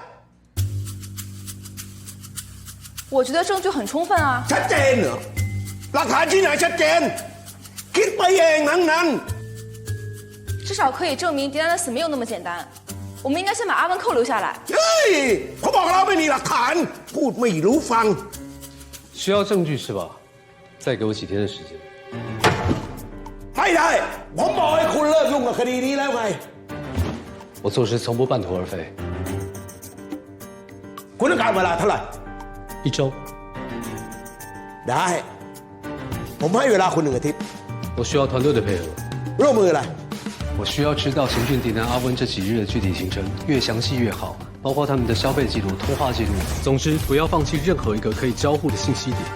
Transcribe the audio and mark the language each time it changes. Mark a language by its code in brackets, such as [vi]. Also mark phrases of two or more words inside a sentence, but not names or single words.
[zh] 我觉得证据很充分啊。 [th] ชัดเจนเหรอหลักฐานที่ไหนชัดเจนคิดไปเองทั้งนั้น [zh] 至少可以证明狄丹的死没有那么简单。我们应该先把阿文扣留下来。 [th] เฮ้ยเขาบอกเราไม่มีหลักฐานพูดไม่รู้ฟัง [zh] 需要证据是吧？再给我几天的时间。 [th] ไม่ได้ผมบอกให้คุณเลิกยุ่งกับคดีนี้แล้วไง [zh] 我做事从不半途而废。 [th] คุณต้องการเวลาเท่าไหร่ [zh] 1周。 [th] ได้ผมให้เวลาคุณ1 อาทิตย์ [zh] 我需要团队的配合。 [th] ร่วมมืออะไร [zh] 我需要知道秦俊、迪南、阿温这几日的具体行程，越详细越好，包括他们的消费记录、通话记录。总之，不要放弃任何一个可以交互的信息点。